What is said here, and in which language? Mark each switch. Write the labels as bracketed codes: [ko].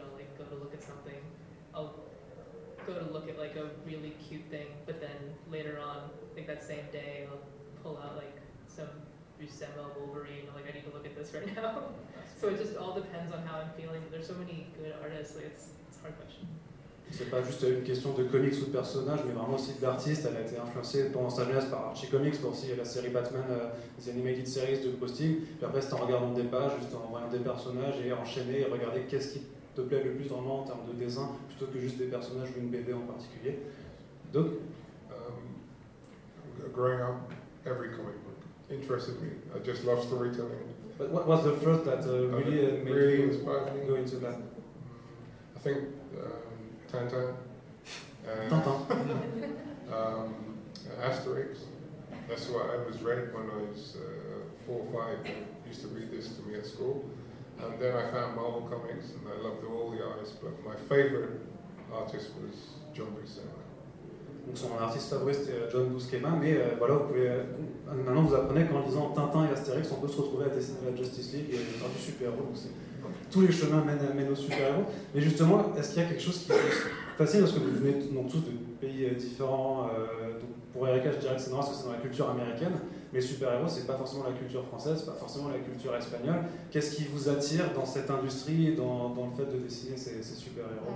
[en] I'll like go to look at something, I'll go to look at like a really cute thing, but then later on, like that same day, I'll pull out like some Buscema Wolverine, like I need to look at this right now. So it just all depends on how I'm feeling. There's so many good artists, like it's a hard question. [fr] C'est pas juste une question de comics ou de personnages, mais vraiment aussi d'artiste. Elle a été influencée pendant sa jeunesse par Archie Comics, pour aussi la série Batman, les [en] animated series [fr] de Posting. Puis après, c'est en regardant des pages, juste en voyant des personnages et enchaîner et regarder qu'est-ce qui te plaît le plus vraiment en termes de dessin, plutôt que juste des personnages ou une BD en particulier. Doc? [en] Growing up, every comic book interested me. I just love storytelling. But what was the first that really made really you inspired me? Go into that? I think Tintin. Tintin. Asterix. That's what I was read when I was 4 or 5. I used to read this to me at school. And then I found Marvel Comics and I loved all the artists. But my favorite artist was John Buscema. [fr] Donc son artiste favori c'était John Buscema, mais voilà, vous pouvez, maintenant vous apprenez qu'en lisant Tintin et Astérix, on peut se retrouver à dessiner la Justice League et faire du super-héros, donc c'est, tous les chemins mènent au super-héros. Mais justement, est-ce qu'il y a quelque chose qui vous fascine, parce que vous venez donc tous de pays différents, donc pour Erika je dirais que c'est normal parce que c'est dans la culture américaine, mais super-héros c'est pas forcément la culture française, pas forcément la culture espagnole, qu'est-ce qui vous attire dans cette industrie et dans le fait de dessiner ces super-héros?